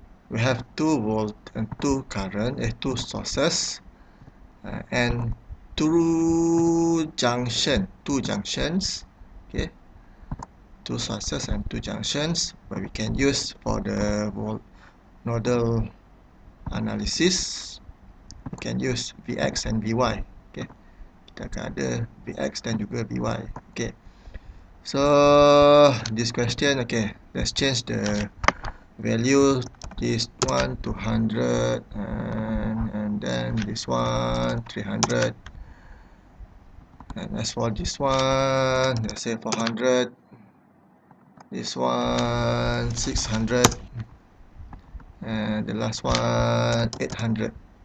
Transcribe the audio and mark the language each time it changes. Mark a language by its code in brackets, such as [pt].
[en] We have 2 volt and 2 current, 2 sources and 2 junctions. Okay. 2 sources and 2 junctions where we can use for the nodal analysis. We can use Vx and Vy. Okay. [id] Kita akan ada Vx dan juga Vy. [en] Okay. So this question, okay, let's change the value, this one 200 and then this one 300, and as for this one, let's say 400, this one 600, and the last one 800.